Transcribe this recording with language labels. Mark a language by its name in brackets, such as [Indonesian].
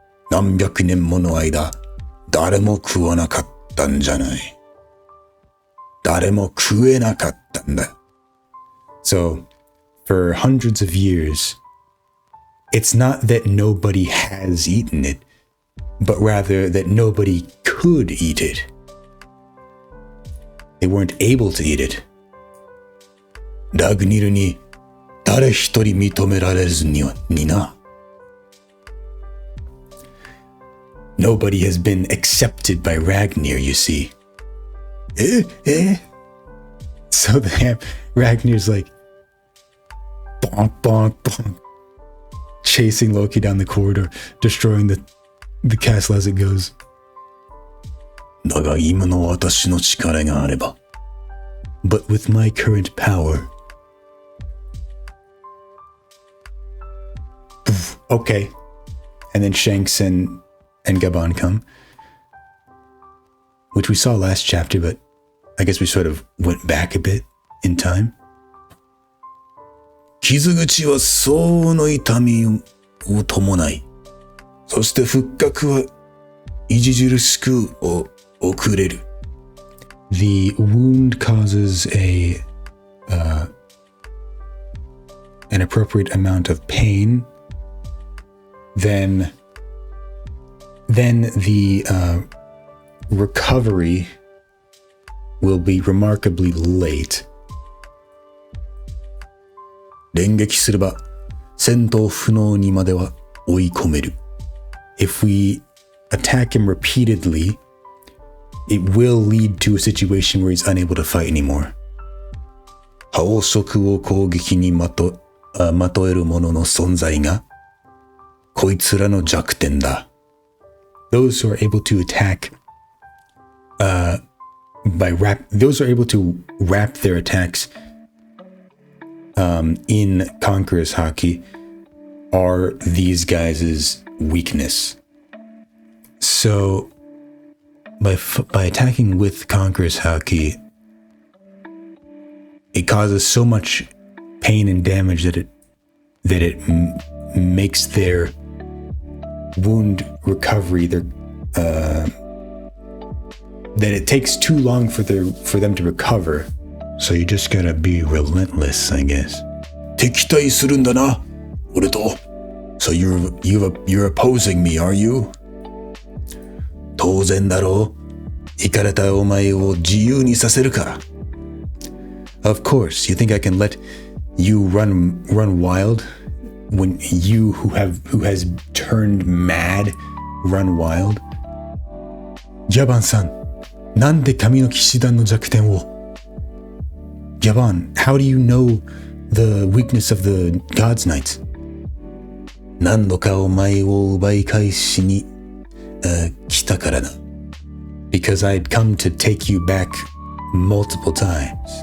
[Japanese] 何百年もの間、誰も食わなかったんじゃない。誰も食えなかったんだ。 [English] So, for hundreds of years, it's not that nobody has eaten it, but rather that nobody could eat it. They weren't able to eat it. [Japanese] ラグニルに誰一人認められずにな。 [English] Nobody has been accepted by Ragnir, you see. So Ragnir's like, bonk, bonk, bonk, chasing Loki down the corridor, destroying the castle as it goes. [Japanese] だが今の私の力があれば [English] But with my current power. Okay. And then Shanks and Gabon come. which we saw last chapter, but I guess we sort of went back a bit in time. [Japanese] 傷口は相応の痛みを伴い、そして復活は著しく遅れる。 [English] The wound causes an appropriate amount of pain. Then the recovery will be remarkably late. [Japanese] 連撃すれば戦闘不能にまでは追い込める。 [English] If we attack him repeatedly, it will lead to a situation where he's unable to fight anymore. [Japanese] 宝飾を攻撃にまとえる者の存在がこいつらの弱点だ。 [English] Those who are able to attack those who are able to wrap their attacks in Conqueror's Haki are these guys' weakness. So by attacking with Conqueror's Haki, it causes so much pain and damage that it makes their wound recovery that it takes too long for them to recover. So you just gotta be relentless, I guess. [Japanese] 敵対するんだな、俺と。 [English] So you're opposing me, are you? [Japanese] 当然だろう。イカれたお前を自由にさせるか。 [English] Of course, you think I can let you run wild when you who has turned mad run wild? [Japanese] ギャバンさん、なんで神の騎士団の弱点を？ [English] Javan, how do you know the weakness of the God's Knights? [Japanese] 何度かお前を奪い返しに来たからな。 [English] Because I'd come to take you back multiple times.